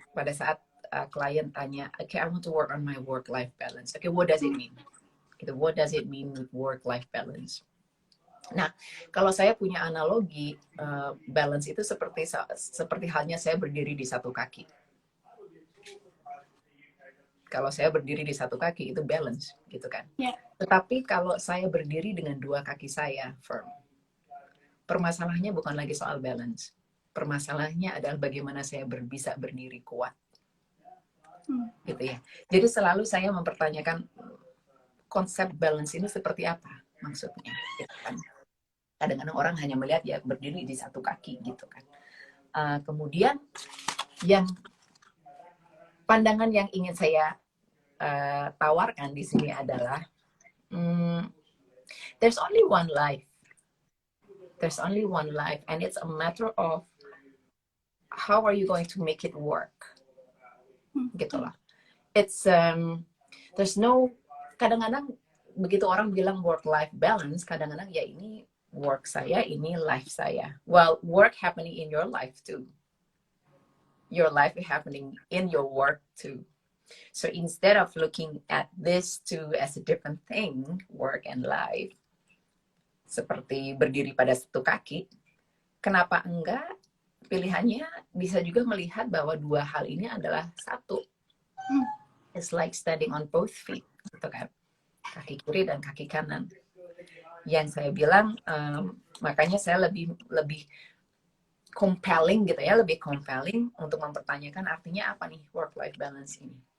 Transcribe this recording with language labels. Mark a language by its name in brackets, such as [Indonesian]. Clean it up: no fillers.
[English] Pada saat klien tanya, okay, I want to work on my work-life balance. Okay, what does it mean? [Indonesian] Gitu, [English] what does it mean with work-life balance? [Indonesian] Nah, kalau saya punya analogi, balance itu seperti halnya saya berdiri di satu kaki. Kalau saya berdiri di satu kaki itu balance, gitu kan? Tetapi kalau saya berdiri dengan dua kaki saya firm, permasalahannya bukan lagi soal balance. Permasalahannya adalah bagaimana saya bisa berdiri kuat. Gitu ya. Jadi selalu saya mempertanyakan konsep balance ini seperti apa maksudnya, gitu kan? Kadang-kadang orang hanya melihat ya berdiri di satu kaki gitu kan. Kemudian yang pandangan yang ingin saya tawarkan di sini adalah [English] there's only one life. There's only one life and it's a matter of how are you going to make it work. [Indonesian] Gitu lah. [English] It's there's no, [Indonesian] kadang-kadang begitu orang bilang work life balance, kadang-kadang ya ini work saya, ini life saya. [English] Well, work happening in your life too. Your life is happening in your work too. So instead of looking at this two as a different thing, work and life, [Indonesian] seperti berdiri pada satu kaki, kenapa enggak pilihannya bisa juga melihat bahwa dua hal ini adalah satu. [English] It's like standing on both feet, [Indonesian] gitu kan? Kaki kiri dan kaki kanan. Yang saya bilang, makanya saya lebih compelling gitu ya, lebih compelling untuk mempertanyakan artinya apa nih work-life balance ini.